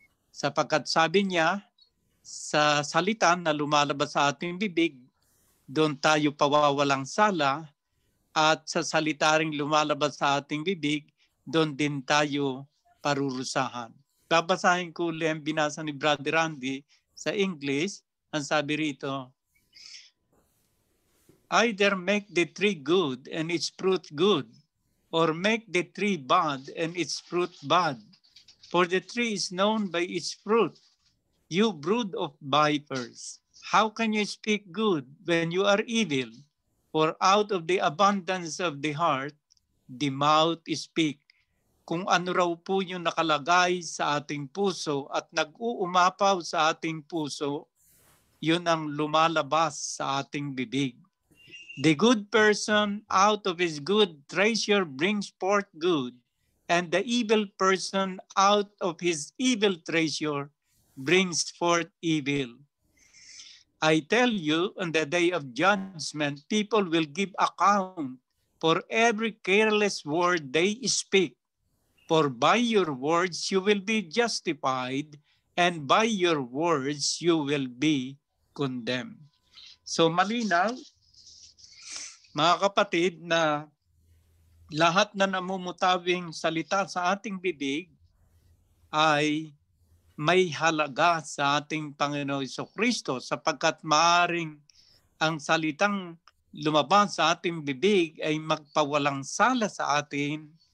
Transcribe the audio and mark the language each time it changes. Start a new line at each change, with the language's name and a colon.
Filipino: Sapagkat sabi niya, sa salita na lumalabas sa ating bibig, doon tayo pawawalang sala, at sa salita ring lumalabas sa ating bibig, doon din tayo parurusahan. Babasahin ko ulit ang binasa ni Brother Randy sa English. Ang sabi rito,
English: either make the tree good and its fruit good, or make the tree bad and its fruit bad. For the tree is known by its fruit. You brood of vipers, how can you speak good when you are evil? For out of the abundance of the heart, the mouth speak.
Filipino: Kung ano raw po yung nakalagay sa ating puso at nag-uumapaw sa ating puso, yun ang lumalabas sa ating bibig.
English: The good person out of his good treasure brings forth good, and the evil person out of his evil treasure brings forth evil. I tell you, on the day of judgment, people will give account for every careless word they speak. For by your words you will be justified, and by your words you will be condemned.
Filipino: So malinaw, mga kapatid, na lahat na namumutawing salita sa ating bibig ay may halaga sa ating Panginoon Hesukristo, sapagkat maaring ang salitang lumabas sa ating bibig ay magpawalang sala sa atin